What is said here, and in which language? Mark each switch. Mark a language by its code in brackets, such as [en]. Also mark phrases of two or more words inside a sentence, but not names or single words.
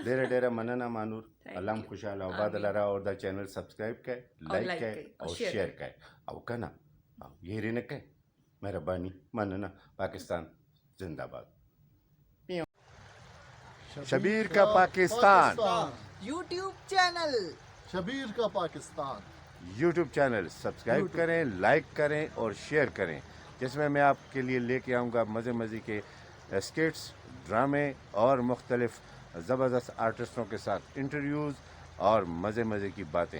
[ps] ډیره مننه مانور. الله هم خوشحاله او باد لره او دا چینل سبسکرایب کړئ، لایک کړئ او شیر کړئ او کنه او هېرې نه کړئ. مهرباني مننه. [ur] پاکستان زنده باد. [ps] شبیر کا پاکستان [en] YouTube channel [ur] शबीर का पाकिस्तान [en] YouTube channel [ur] سبسکرائب کریں، لائک کریں اور شیئر کریں، جس میں میں آپ کے لیے لے کے آؤں گا مزے کے سکٹس، ڈرامے اور مختلف زبردست آرٹسٹوں کے ساتھ انٹرویوز اور مزے کی باتیں.